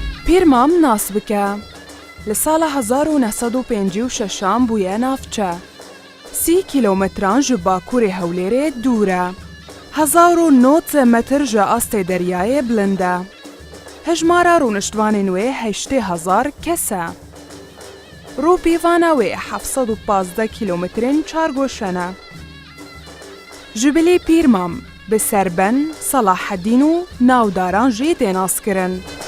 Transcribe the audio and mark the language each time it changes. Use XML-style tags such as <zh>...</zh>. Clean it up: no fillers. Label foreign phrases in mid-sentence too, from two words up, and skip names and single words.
<ckb>پیرمام ناس بکە. لە ساڵە 1956 بوویە ناوچە.</ckb> <ku>30 کیلۆمەتران ji باکوورê Hewlêrê dûr e. 1900 metr ji astê deryayê bilind e. Hejmara rûniştvanên wê 80,000 kes e. Rûpîvana wê 715 kîlometrên çargoşen e. Ji bilê Pîrmam, bi Serben, Salaheddîn û navdaran jî tê naskirin.</ku>